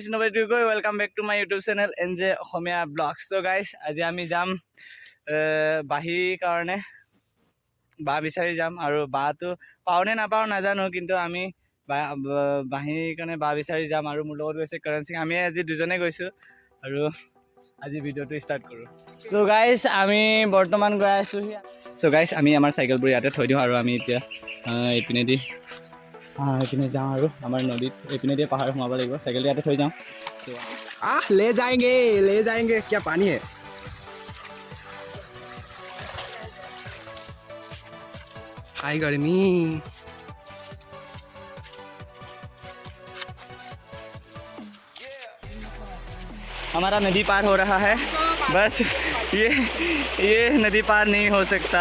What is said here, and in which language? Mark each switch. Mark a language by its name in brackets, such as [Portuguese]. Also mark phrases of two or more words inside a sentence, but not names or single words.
[Assamese] টুকৈ [English] welcome back to my YouTube channel [Assamese] NJ অসমীয়া ব্লগ। চ' গাইজ আজি আমি যাম বাঁহীৰ কাৰণে বাঁহ বিচাৰি যাম আৰু বাঁহটো পাওঁ নে নাপাওঁ নাজানো, কিন্তু আমি বাঁহীৰ কাৰণে বাঁহ বিচাৰি যাম আৰু মোৰ লগত গৈছে কৰণ সিং। আমি আজি দুজনে গৈছোঁ আৰু আজি ভিডিঅ'টো ষ্টাৰ্ট কৰোঁ। চ' গাইজ আমি বৰ্তমান গৈ আছোঁহি। চ' গাইজ আমি আমাৰ চাইকেলবোৰ ইয়াতে থৈ দিওঁ আৰু আমি এতিয়া এইপিনেদি এইপিনে যাওঁ আৰু আমাৰ নদীত এইপিনেদি পাহাৰ সোমাব লাগিব। চাইকেলটো ইয়াতে থৈ যাওঁ। [Hindi] ले जाएंगे क्या पानी है। हाय गर्मी। हमारा नदी पार हो रहा है, बस ये नदी पार नहीं हो सकता।